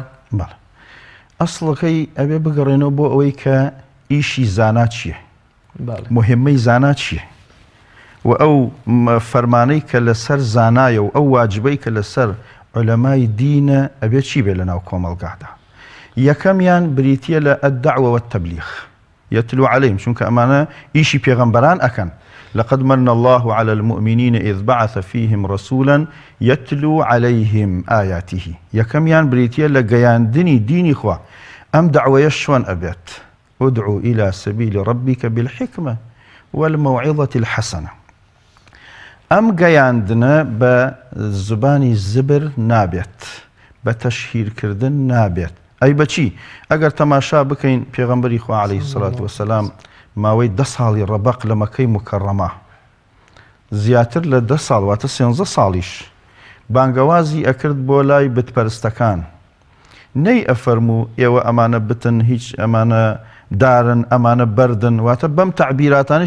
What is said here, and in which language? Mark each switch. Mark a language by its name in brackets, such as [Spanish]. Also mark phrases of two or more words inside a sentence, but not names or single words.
[Central Kurdish] بەڵێ، ئەسڵەکەی ئەبێ بگەڕێنەوە بۆ ئەوەی کە ئیشی زانا چییە، مهمەی زانا چییە، و ئەو فەرمانەی کە لەسەر زانایە و ئەو واجبەی کە لەسەر عولەمای دینە ئەبێت چی بێ لەناو کۆمەڵگادا. یەکەمیان بریتیە لە [Arabic] الدعوة والتبلیغ، يتلو عليهم، [Central Kurdish] چونکە ئەمانە ئیشی پێغەمبەران ئەکەن. [Arabic] لقد من الله على المؤمنين إذ بعث فيهم رسولا يتلو عليهم آياته. [Central Kurdish] یەکەمیان بریتیە لە گەیاندنی دینی خوا. ئەم دعوەیە شۆن ئەبێت؟ [Arabic] ادعو إلى سبيل ربك بالحكمة والموعظة الحسنة. [Central Kurdish] ئەم گەیاندنە بە زبانی زبر نابێت، بە تەشهیرکردن نابێت، ئەی بەچی ئەگەر تەماشا بکەین پێغەمبەری خوا [Arabic] عەلەیهی سەڵات وەسەلام [Central Kurdish] ماوەی 10 ساڵی ڕەبەق لە مەکەی مکەڕەمە زیاتر لە 10 ساڵ واتە 13 ساڵیش بانگەوازی ئەکرد بۆ لای بتپەرستەکان نەی ئەفەرموو ئێوە ئەمانە بتن هیچ ئەمانە دارن ئەمانە بەردن واتە بەم تعبیراتانیش